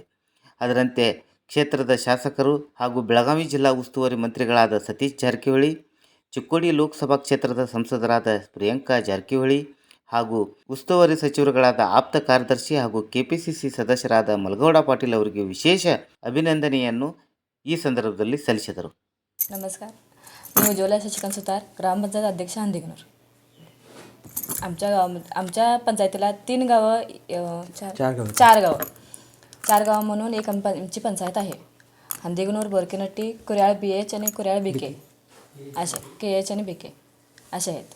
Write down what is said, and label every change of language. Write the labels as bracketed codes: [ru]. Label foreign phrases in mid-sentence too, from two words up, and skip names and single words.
[kn] ಅದರಂತೆ ಕ್ಷೇತ್ರದ ಶಾಸಕರು ಹಾಗೂ ಬೆಳಗಾವಿ ಜಿಲ್ಲಾ ಉಸ್ತುವಾರಿ ಮಂತ್ರಿಗಳಾದ ಸತೀಶ್ ಜಾರಕಿಹೊಳಿ, ಚಿಕ್ಕೋಡಿ ಲೋಕಸಭಾ ಕ್ಷೇತ್ರದ ಸಂಸದರಾದ ಪ್ರಿಯಾಂಕಾ ಜಾರಕಿಹೊಳಿ ಹಾಗೂ ಉಸ್ತುವಾರಿ ಸಚಿವರುಗಳಾದ ಆಪ್ತ ಕಾರ್ಯದರ್ಶಿ ಹಾಗೂ KPCC ಸದಸ್ಯರಾದ ಮಲಗೌಡ ಪಾಟೀಲ್ ಅವರಿಗೆ ವಿಶೇಷ ಅಭಿನಂದನೆಯನ್ನು ಈ ಸಂದರ್ಭದಲ್ಲಿ ಸಲ್ಲಿಸಿದರು. [mr] नमस्कार, मी उज्ज्वला शशिकांत सुतार, ग्रामपंचायत अध्यक्ष हंदिगनूर. आमच्या पंचायतीला 3 गावं, 4 गावं म्हणून एक आमची पंचायत आहे. हंदिगनूर, बोरकेनट्टी, कुर्याळ BH आणि कुर्याळ BK असे KH आणि BK असे आहेत.